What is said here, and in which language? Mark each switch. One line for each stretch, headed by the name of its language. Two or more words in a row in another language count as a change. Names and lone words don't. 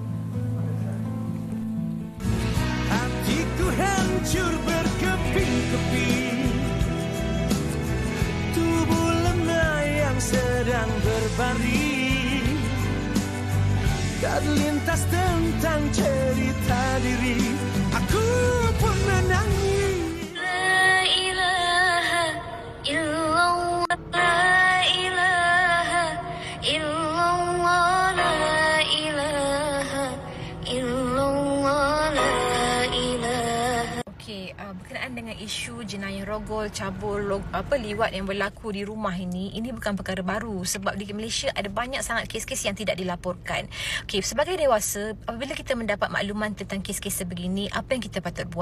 Malay: Hatiku hancur berkeping-keping, tubuh lemah yang sedang berbaring, tak lintas tentang cerita diri, aku pun menangis.
Arabic: لا إله إلا الله، لا إله إلا الله، لا إله إلا الله، لا إله.
Malay: Okey, berkenaan dengan isu jenayah rogol, cabul, liwat yang berlaku di rumah ini bukan perkara baru sebab di Malaysia ada banyak sangat kes-kes yang tidak dilaporkan. Okey, sebagai dewasa, apabila kita mendapat makluman tentang kes-kes sebegini, apa yang kita patut buat?